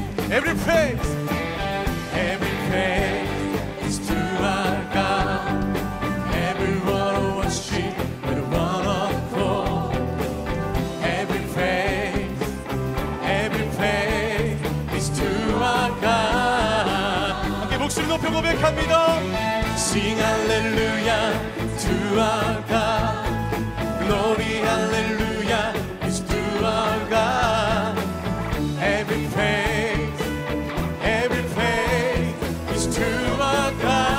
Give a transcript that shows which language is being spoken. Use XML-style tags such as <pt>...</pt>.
<en>Every praise, every praise is to our God. Everyone worship with one accord. Every praise, every praise is to our God.</en> <ko>함께 목소리 높여 고백합니다.</ko> <en>Sing hallelujah to our God. Glory hallelujah is to our God. Every praise, every praise is to our God.</en>